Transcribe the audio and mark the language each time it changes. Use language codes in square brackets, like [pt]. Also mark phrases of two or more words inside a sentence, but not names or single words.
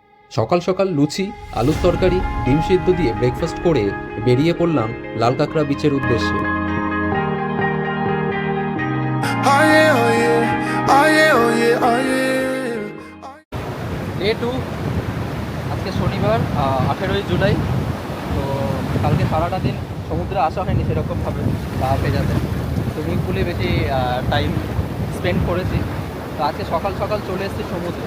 [bn] সকাল সকাল লুচি, আলুর তরকারি, ডিম সিদ্ধ দিয়ে ব্রেকফাস্ট করে বেরিয়ে পড়লাম লাল কাঁকড়া বিচের উদ্দেশ্যে। [en] Oh yeah, oh yeah, oh yeah, oh yeah, oh yeah. [bn] ডে 2, আজকে শনিবার 18ই জুলাই। তো কালকে সারাটা দিন সমুদ্রে আসা হয়নি সেরকমভাবে গা ভেজাতে, [en] swimming pool [bn] বেশি [en] time spend [bn] করেছি। তো আজকে সকাল সকাল চলে এসেছি সমুদ্রে।